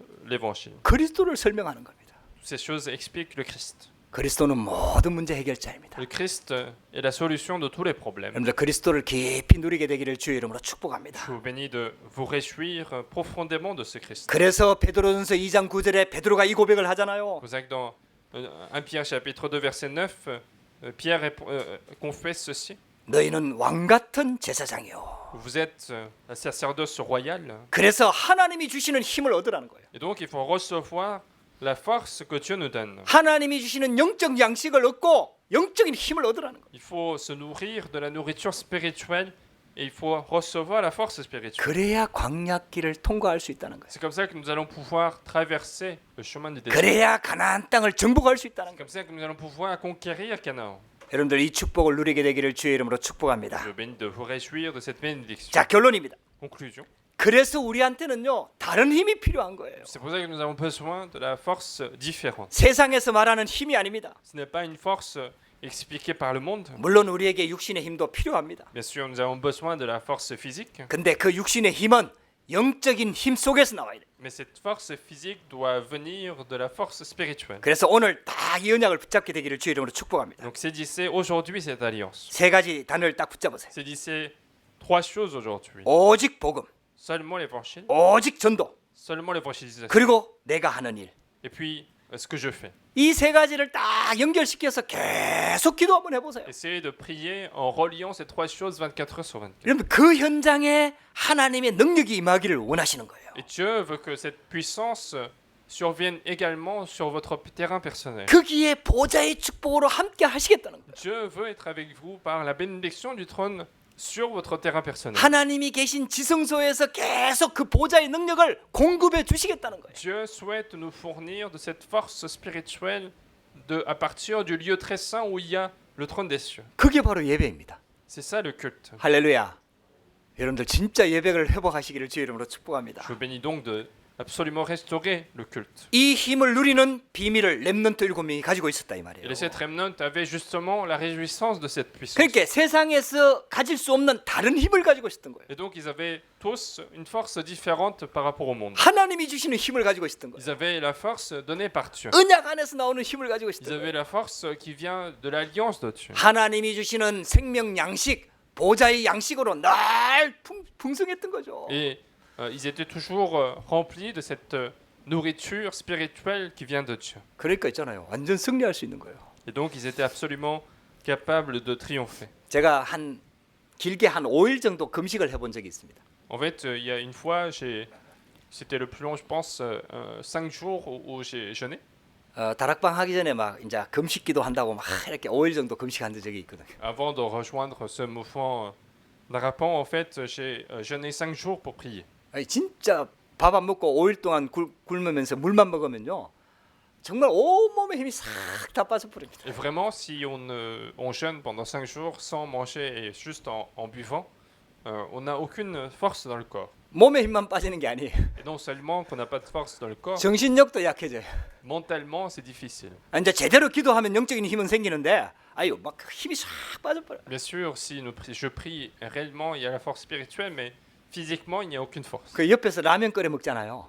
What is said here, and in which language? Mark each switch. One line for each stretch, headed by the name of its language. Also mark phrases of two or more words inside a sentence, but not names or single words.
Korean: 그리스도를 설명하는 겁니다.
French: Toutes ces choses expliquent le Christ.
Korean: 그리스도는 모든 문제 해결자입니다.
French: Le Christ est la solution de tous les problèmes.
Korean: 여러분들 그리스도를 깊이 누리게 되기를 주의 이름으로 축복합니다.
French: Je vous bénis de vous réjouir profondément de ce Christ.
Korean: 그래서 베드로전서 2장 9절에 베드로가 이 고백을 하잖아요.
French: C'est pour ça que dans 1 Pierre chapitre 2 verset 9, Pierre confesse ceci.
Korean: 너희는 왕 같은 제사장이요.
French: Vous êtes un sacerdoce royal.
Korean: 그래서 하나님이 주시는 힘을 얻으라는 거예요.
French: Et donc il faut recevoir la force que Dieu nous donne.
Korean: 하나님이 주시는 영적 양식을 얻고 영적인 힘을 얻으라는 거예요.
French: Il faut se nourrir de la nourriture spirituelle et il faut recevoir la force spirituelle.
Korean: 그래야 광야길을 통과할 수 있다는 거예요.
French: C'est comme ça que nous allons pouvoir traverser le chemin du désert.
Korean: 그래야 가나안 땅을 정복할 수 있다는
French: C'est
Korean: 거예요.
French: comme ça que nous allons pouvoir conquérir Canaan.
Korean: 여러분들 이 축복을 누리게 되기를 주의 이름으로 축복합니다.
French: Je bénis de vous réjouir de cette bénédiction.
Korean: 자, 결론입니다.
French: Conclusion.
Korean: 그래서 우리한테는요 다른 힘이 필요한 거예요.
French: C'est pour ça que nous avons besoin de la force différente.
Korean: 세상에서 말하는 힘이 아닙니다.
French: Ce n'est pas une force expliquée par le monde.
Korean: 물론 우리에게 육신의 힘도 필요합니다.
French: Bien sûr, nous avons besoin de la force physique,
Korean: 근데 그 육신의 힘은 영적인 힘 속에서 나와야 돼요.
French: mais cette force physique doit venir de la force spirituelle.
Korean: 그래서 오늘 딱 이 언약을 붙잡게 되기를 주의 이름으로 축복합니다.
French: Donc saisissez aujourd'hui cette alliance.
Korean: 세 가지 단어를 딱 붙잡으세요.
French: Saisissez trois choses aujourd'hui.
Korean: 오직 복음,
French: Seulement l'évangile,
Korean: 오직 전도,
French: seulement l'évangélisation,
Korean: 그리고 내가 하는 일.
French: et puis ce que je fais.
Korean: 이 세 가지를 딱 연결시켜서 계속 기도 한번 해보세요.
French: Essayez de prier en reliant ces trois choses 24 heures sur 24.
Korean: 여러분 그 현장에 하나님의 능력이 임하기를 원하시는 거예요.
French: Et Dieu veut que cette puissance survienne également sur votre terrain personnel.
Korean: 거기에 보좌의 축복으로 함께 하시겠다는 거예요.
French: Dieu veut être avec vous par la bénédiction du trône sur votre terrain personnel.
Korean: 하나님이 계신 지성소에서 계속 그 보좌의 능력을 공급해 주시겠다는 거예요.
French: Dieu souhaite nous fournir de cette force spirituelle à partir du lieu très saint où il y a le trône des cieux.
Korean: 그게 바로 예배입니다.
French: C'est ça le culte.
Korean: 할렐루야. 여러분들 진짜 예배를 회복하시기를 주의 이름으로 축복합니다.
French: Je vous bénis donc de absolument restaurer le culte.
Korean: 이 힘을 누리는 비밀을 렘넌트 7명이 가지고 있었다 이 말이에요.
French: Et les 7 remnants avaient justement la réjouissance de cette puissance.
Korean: 그러니까 세상에서 가질 수 없는 다른 힘을 가지고 있었던 거예요.
French: Et donc ils avaient tous une force différente par rapport au monde.
Korean: 하나님이 주시는 힘을 가지고 있었던 거예요.
French: Ils avaient la force donnée par Dieu.
Korean: 언약 안에서 나오는 힘을 가지고
French: Ils
Korean: 있었던
French: avaient
Korean: 거예요.
French: la force qui vient de l'alliance de Dieu.
Korean: 하나님이 주시는 생명 양식, 보좌의 양식으로 늘 풍성했던 거죠.
French: Et ils étaient toujours remplis de cette nourriture spirituelle qui vient de Dieu.
Korean: 그러니까 있잖아요. 완전 승리할 수 있는 거예요.
French: Et donc ils étaient absolument capables de triompher.
Korean: 제가 길게 한 5일 정도 금식을 해본 적이 있습니다.
French: En fait, il y a une fois, c'était le plus long, je pense, 5 jours où j'ai jeûné.
Korean: 다락방 하기 전에 막 이제 금식기도 한다고 막 이렇게 5일 정도 금식한 적이 있거든요.
French: Avant de rejoindre ce mouvement d'Arapan, en fait, j'ai jeûné 5 jours pour prier.
Korean: 아니, 진짜 밥 안 먹고 5일 동안 굶으면서 물만 먹으면요. 정말 온몸에 힘이 싹 다 빠져버립니다.
French: Et vraiment, si on jeûne pendant 5 jours sans manger et juste en buvant, on n'a aucune force dans le corps.
Korean: 몸에 힘만 빠지는 게 아니에요.
French: Et non seulement qu'on n'a pas de force dans le corps,
Korean: 정신력도 약해져요.
French: mentalement, c'est difficile.
Korean: 이제 제대로 기도하면 영적인 힘은 생기는데 아유 막 힘이 싹 빠져버려.
French: Bien sûr, si je prie réellement, il y a la force spirituelle, mais physiquement, il n'y a aucune force.
Korean: 그 옆에서 라면 끓여 먹잖아요.